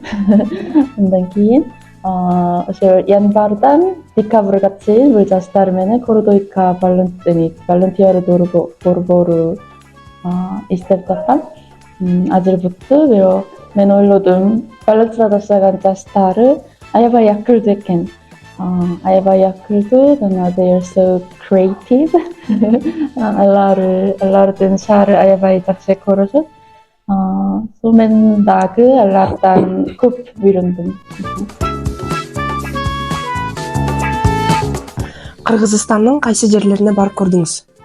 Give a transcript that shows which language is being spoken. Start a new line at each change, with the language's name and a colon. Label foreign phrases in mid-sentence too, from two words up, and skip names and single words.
Kyrgyz: Андан кийин ошо январдан декабрга чейин бул жаштар менен KOICA волонтер борбору иштеп жатам. Азыр бутту, бирок мен ойлодум, Балыкчыда жашаган жаштары аябай акылдуу экен. Аябай акылдуу, жана
English: they are so creative.
Kyrgyz: Алардын шаары аябай жакшы көрүшөт. Мен дагы алардан көп үйрөндүм. Кыргызстандын кайсы жерлерине барып көрдүңүз?